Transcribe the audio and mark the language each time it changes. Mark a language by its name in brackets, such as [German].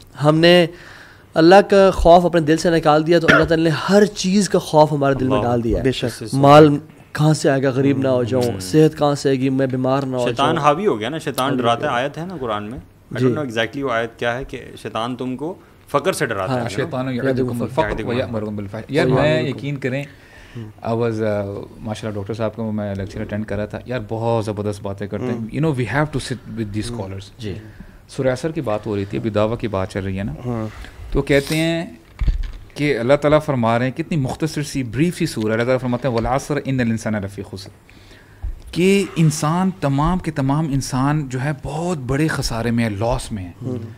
[Urdu] ہم نے اللہ کا خوف اپنے دل سے نکال دیا, تو اللہ تعالیٰ نے ہر چیز کا خوف ہمارے دل میں ڈال دیا ہے. مال کہاں سے آئے گا, غریب نہ ہو جاؤں, صحت کہاں سے آئے گی, میں بیمار نہ ہو جاؤں. شیطان حاوی ہو گیا نا, شیطان ڈراتا ہے. آیت ہے نا قرآن میں, [English] I don't know exactly [Urdu] وہ آیت کیا ہے, کہ شیطان تم کو فقر سے ڈراتا ہے. [Arabic] شیطان یعدکم الفقر ویأمرکم بالفحشاء. [Urdu] یار میں یقین کریں, [English] I was [Urdu] ماشاء اللہ ڈاکٹر صاحب کا میں لیکچر اٹینڈ کر رہا تھا. یار بہت زبردست باتیں کرتے ہیں. [English] You know we have to sit with these scholars. [Urdu] جی, سورہ عصر کی بات ہو رہی تھی, ابھی دعویٰ کی بات چل رہی ہے نا, تو کہتے ہیں کہ اللہ تعالیٰ فرما رہے ہیں, کتنی مختصر سی بریف سی سورہ, اللہ تعالیٰ فرماتے ہیں [Arabic] والعصر ان الانسان لفی خسر, [Urdu] کہ انسان تمام کے تمام انسان جو ہے بہت بڑے خسارے میں ہے, لاس میں ہے.